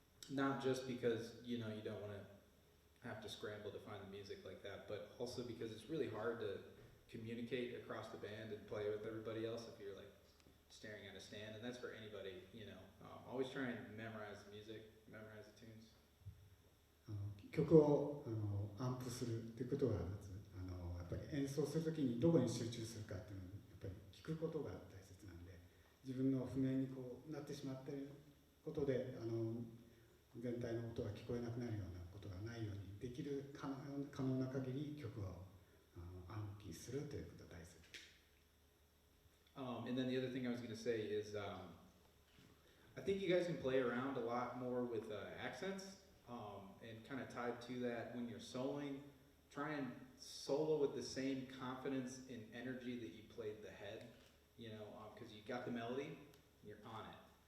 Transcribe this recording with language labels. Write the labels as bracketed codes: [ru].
[en] Not just because you don't want to have to scramble to find the music like that, but also because it's really hard to communicate across the band and play with everybody else if you're like staring at a stand, and that's for anybody. Always try and memorize the music, memorize the tunes. [ja] 曲をアンプするっていうことはまずやっぱり演奏するときにどこに集中するかっていうのをやっぱり聞くことが大切なんで、自分の譜面になってしまっていることで全体の音が聞こえなくなるようなことがないようにできる可能な限り曲を暗記するということが大切。 [en] And then the other thing I was going to say is I think you guys can play around a lot more with accents. And kind of tied to that, when you're soloing, try and solo with the same confidence and energy that you played the head, because you got the melody, you're on it.